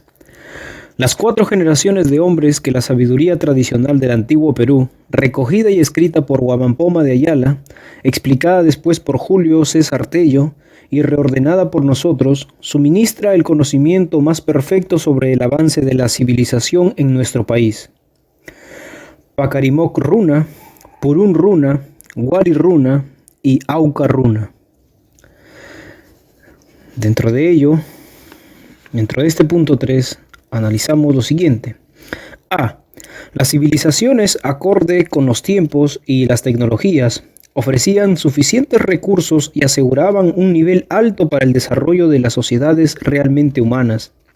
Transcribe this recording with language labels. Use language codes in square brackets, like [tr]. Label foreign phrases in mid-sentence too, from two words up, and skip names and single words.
[es] Las 4 generaciones de hombres que la sabiduría tradicional del antiguo Perú, recogida y escrita por Huamampoma de Ayala, explicada después por Julio César Tello y reordenada por nosotros, suministra el conocimiento más perfecto sobre el avance de la civilización en nuestro país. Pacarimoc Runa, Purún Runa, Wari Runa y Auca Runa. Dentro de este punto 3, analizamos lo siguiente. A. Las civilizaciones, acorde con los tiempos y las tecnologías, ofrecían suficientes recursos y aseguraban un nivel alto para el desarrollo de las sociedades realmente humanas.